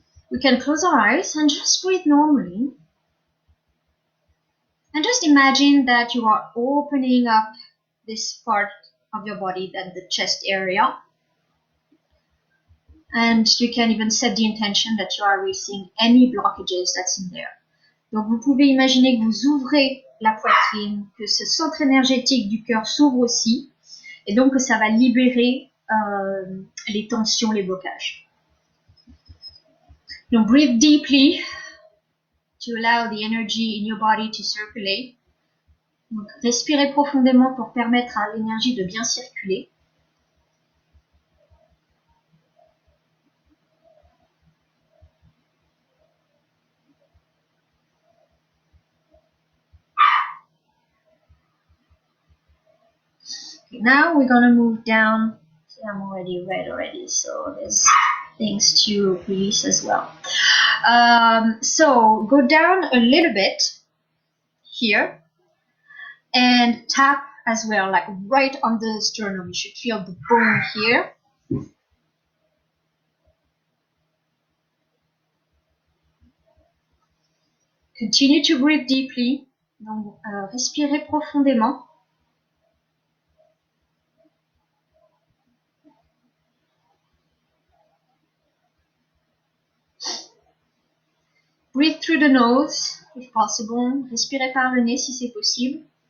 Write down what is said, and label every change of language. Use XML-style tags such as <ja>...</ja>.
<en>We can close our eyes and just breathe normally. And just imagine that you are opening up this part of your body, that the chest area. And you can even set the intention that you are releasing any blockages that's in there.</en> <fr>Donc vous pouvez imaginer que vous ouvrez la poitrine, que ce centre énergétique du cœur s'ouvre aussi, et donc que ça va libérer les tensions, les blocages.</fr> <en>Donc breathe deeply to allow the energy in your body to circulate.</en> <fr>Donc respirez profondément pour permettre à l'énergie de bien circuler.</fr> <en>Okay, now we're gonna move down. I'm already red already, so there's things to release as well. So go down a little bit here and tap as well, like right on the sternum. You should feel the bone here. Continue to breathe deeply.</en> <fr>Donc, respirez profondément.</fr> <en>Breathe through the nose, if possible.</en> <fr>Respirez par le nez si c'est possible.</fr>